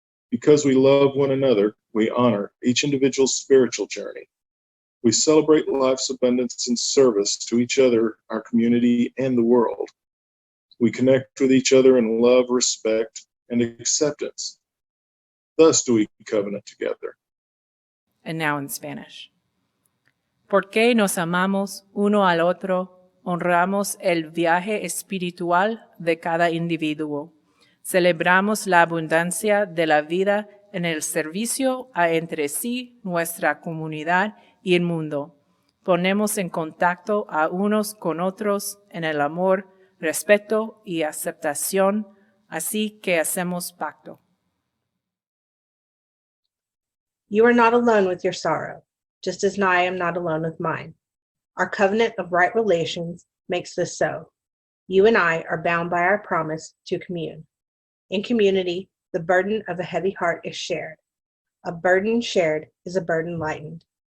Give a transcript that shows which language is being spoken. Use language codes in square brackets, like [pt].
[en] Because we love one another, we honor each individual's spiritual journey. We celebrate life's abundance and service to each other, our community, and the world. We connect with each other in love, respect, and acceptance. Thus do we covenant together. And now in Spanish. [es] Porque nos amamos uno al otro, honramos el viaje espiritual de cada individuo. Celebramos la abundancia de la vida en el servicio a entre sí, nuestra comunidad y el mundo. Ponemos en contacto a unos con otros en el amor, respeto y aceptación, así que hacemos pacto. [en] You are not alone with your sorrow, just as I am not alone with mine. Our covenant of right relations makes this so. You and I are bound by our promise to commune. In community, the burden of a heavy heart is shared. A burden shared is a burden lightened.